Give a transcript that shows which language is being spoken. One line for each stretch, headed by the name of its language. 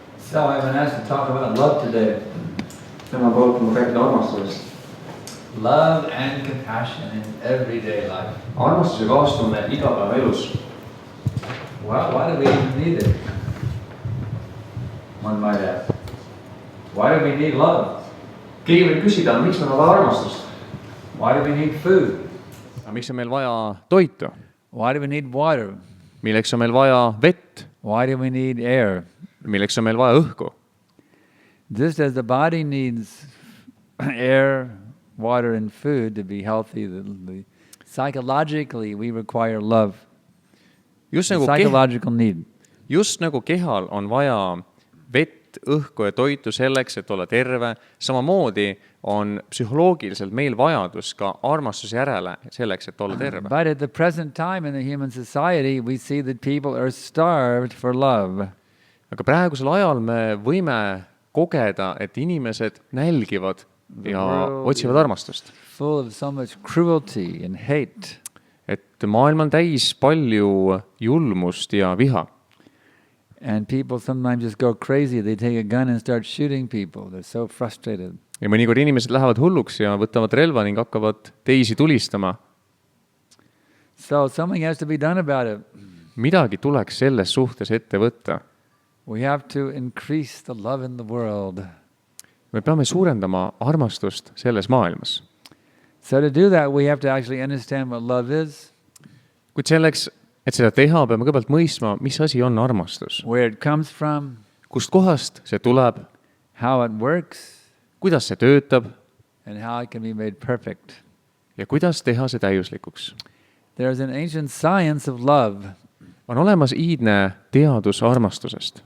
English: So I've been asked to talk about love today.
Estonian: Täna palutan rääkida armastusest.
English: Love and compassion in everyday life.
Estonian: Armastus ja kaastunne igapäevaelus.
English: Why do we even need it? One might ask. Why do we need love?
Estonian: Keegi võib küsida, miks meil on vaja armastust?
English: Why do we need food?
Estonian: Miks on meil vaja toitu?
English: Why do we need water?
Estonian: Milleks on meil vaja vett?
English: Why do we need air?
Estonian: Milleks on meil vaja õhku?
English: Just as the body needs air, water and food to be healthy, psychologically we require love. Just Psychological need.
Estonian: Just nagu kehal on vaja vett, õhku ja toitu selleks, et olla terve, samamoodi on psühholoogiliselt meil vajadus ka armastuse järele selleks, et olla terve.
English: But at the present time in the human society, we see that people are starved for love.
Estonian: Aga praegusel ajal me võime kogeda, et inimesed nälgivad ja otsivad armastust.
English: Full of so much cruelty and hate.
Estonian: Et maailm on täis palju julmust ja viha.
English: And people sometimes just go crazy. They take a gun and start shooting people. They're so frustrated.
Estonian: Ja mõnikord inimesed lähevad hulluks ja võtavad relva ning hakkavad teisi tulistama.
English: So something has to be done about it.
Estonian: Midagi tuleks selles suhtes ette võtta.
English: We have to increase the love in the world.
Estonian: Me peame suurendama armastust selles maailmas.
English: So to do that, we have to actually understand what love is.
Estonian: Kuid selleks, et seda teha, peame kõigepealt mõistma, mis asi on armastus.
English: Where it comes from.
Estonian: Kust kohast see tuleb.
English: How it works.
Estonian: Kuidas see töötab.
English: And how it can be made perfect.
Estonian: Ja kuidas teha see täiuslikuks.
English: There's an ancient science of love.
Estonian: On olemas iidne teadus armastusest.